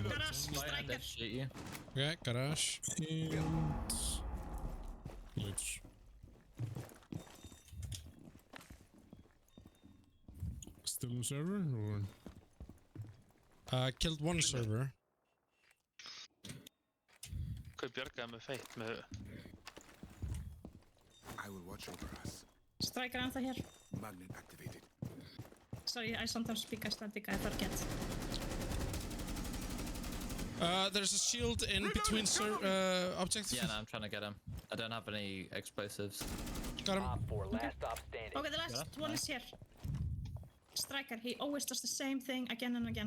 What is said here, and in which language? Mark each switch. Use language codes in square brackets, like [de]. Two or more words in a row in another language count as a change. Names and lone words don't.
[en] Garage, striker. Shit you. Yeah, garage. And let's still on server or Killed one server. [is] Hvað bjargaði með feitt með [en] I will watch over us. [is] Striker ennþá hér. [en] Magnet activated. Sorry, I sometimes speak Icelandic, I forget. There's a shield in between objects. Yeah, no, I'm trying to get him. I don't have any explosives. Got him. Op 4, last stop standing. Okay, the last one is here. Striker, he always does the same thing again and again.